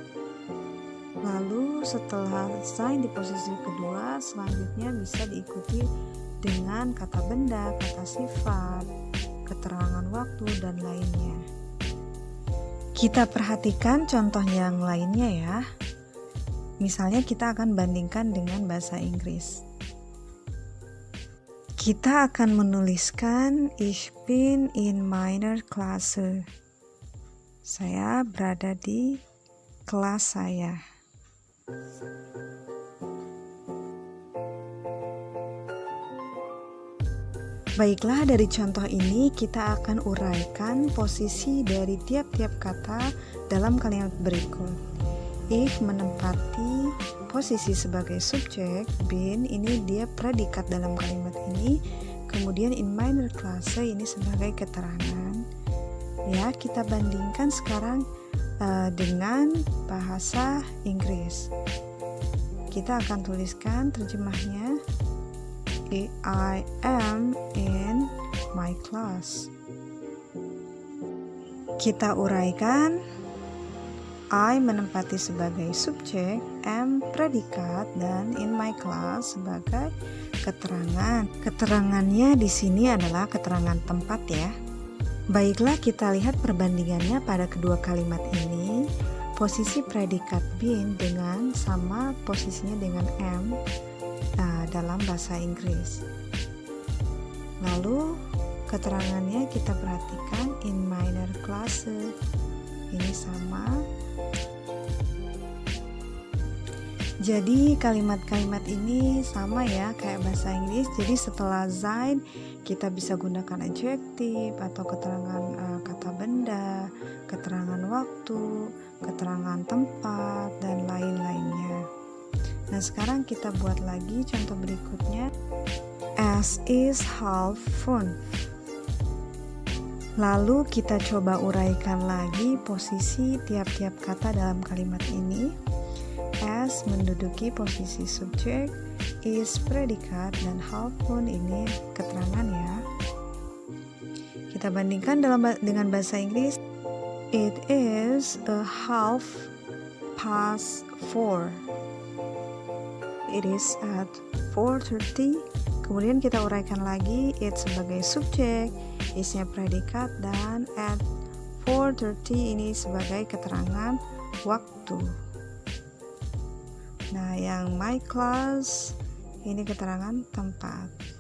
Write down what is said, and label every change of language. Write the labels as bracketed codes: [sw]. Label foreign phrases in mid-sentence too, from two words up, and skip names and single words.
[id] Lalu setelah sein di posisi kedua, selanjutnya bisa diikuti dengan kata benda, kata sifat, keterangan waktu, dan lainnya. Kita perhatikan contoh yang lainnya ya. Misalnya kita akan bandingkan dengan bahasa Inggris. Kita akan menuliskan [de] Ich bin in meiner Klasse. [id] Saya berada di kelas saya. Baiklah, dari contoh ini kita akan uraikan posisi dari tiap-tiap kata dalam kalimat berikut. Ich menempati posisi sebagai subjek, bin ini dia predikat dalam kalimat ini, kemudian [de] in meiner Klasse [id] ini sebagai keterangan. Ya, kita bandingkan sekarang dengan bahasa Inggris. Kita akan tuliskan terjemahnya. [en] I am in my class. [id] Kita uraikan. I menempati sebagai subjek, am predikat, dan [en] in my class [id] sebagai keterangan. Keterangannya di sini adalah keterangan tempat ya. Baiklah, kita lihat perbandingannya pada kedua kalimat ini. Posisi predikat bin dengan sama posisinya dengan am dalam bahasa Inggris. Lalu keterangannya kita perhatikan [de] in meiner Klasse. [id] Ini sama. Jadi kalimat-kalimat ini sama ya kayak bahasa Inggris. Jadi setelah sein kita bisa gunakan adjektif atau keterangan kata benda, keterangan waktu, keterangan tempat, dan lain-lainnya. Nah, sekarang kita buat lagi contoh berikutnya. [de] Es ist halb fünf. [id] Lalu kita coba uraikan lagi posisi tiap-tiap kata dalam kalimat ini. Es menduduki posisi subjek, is predikat, dan [de] halb fünf [id] ini keterangan ya. Kita bandingkan dengan bahasa Inggris. [en] It is a half past 4. It is at 4:30. [id] Kemudian kita uraikan lagi, it sebagai subjek, is-nya predikat, dan at 4:30 ini sebagai keterangan waktu. Nah, yang [en] my class [id] ini keterangan tempat.